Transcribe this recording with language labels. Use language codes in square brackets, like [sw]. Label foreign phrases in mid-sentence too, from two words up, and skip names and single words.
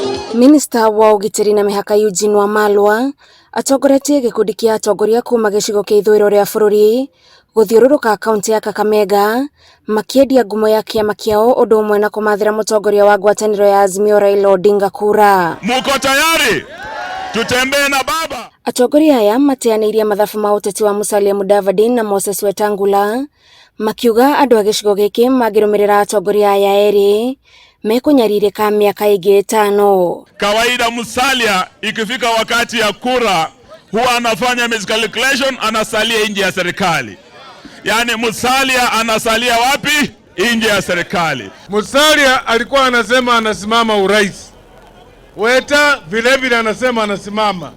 [ki] Minista wa ugitiri na mihaka Eugene Wamalwa atongoretie gikundi kia atongoria kuma gicigo kia ithwiro ria bururi guthiururuka kaunti ya Kakamega makiendia ngumo ya kiama kiao undu umwe na kumathira mutongoria wa ngwataniro ya Azimio Raila Odinga kura. [sw] Muko tayari? Tutembee na baba. [ki] Atongoria aya mateanirie mathabu ma uteti wa Musalia Mudavadi na Moses Wetangula makiuga andu a gicigo giki magirumirira atongoria aya eri mekunyariririka miaka ingi 5. [sw] Kawaida Musalia ikifika wakati ya kura huwa anafanya miscalculation, anasalia nje ya serikali. Yani Musalia anasalia wapi? Nje ya serikali. Musalia alikuwa anasema anasimama urais. Weta vile anasema anasimama.